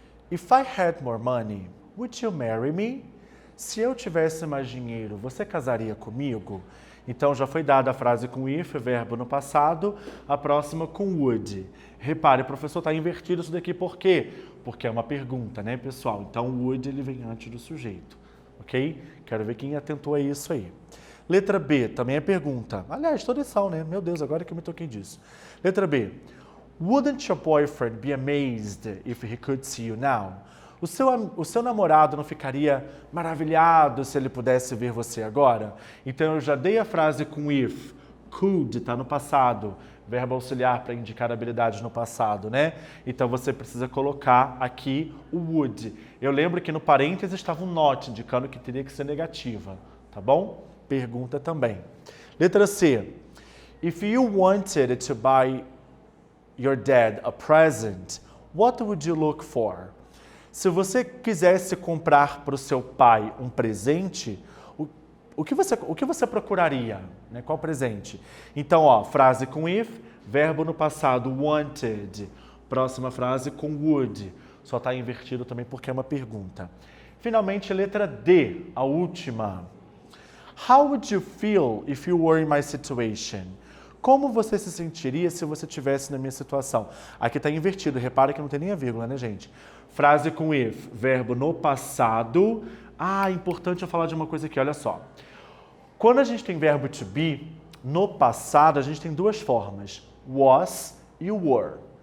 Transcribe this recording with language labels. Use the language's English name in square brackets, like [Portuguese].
[English] If I had more money, would you marry me? [Portuguese] Se eu tivesse mais dinheiro, você casaria comigo? Então já foi dada a frase com if, verbo no passado, a próxima com would. Repare, o professor está invertido isso daqui, por quê? Porque é uma pergunta, né, pessoal? Então would ele vem antes do sujeito, ok? Quero ver quem atentou a isso aí. Letra B, também é pergunta. Aliás, todas são, né? Meu Deus, agora que eu me toquei disso. Letra B. [English] Wouldn't your boyfriend be amazed if he could see you now? [Portuguese] O seu namorado não ficaria maravilhado se ele pudesse ver você agora? Então eu já dei a frase com if. Could está no passado. Verbo auxiliar para indicar habilidades no passado, né? Então você precisa colocar aqui o would. Eu lembro que no parênteses estava um not, indicando que teria que ser negativa, tá bom? Pergunta também. Letra C. [English] If you wanted to buy your dad a present, what would you look for? [Portuguese] Se você quisesse comprar para o seu pai um presente, o que você procuraria? Né? Qual presente? Então, ó, frase com if, verbo no passado, wanted. Próxima frase com would. Só está invertido também porque é uma pergunta. Finalmente, letra D, a última. [English] How would you feel if you were in my situation? [Portuguese] Como você se sentiria se você estivesse na minha situação? Aqui está invertido, repara que não tem nem a vírgula, né, gente? Frase com if, verbo no passado. Ah, importante eu falar de uma coisa aqui, olha só. Quando a gente tem verbo to be, no passado a gente tem duas formas, was e were.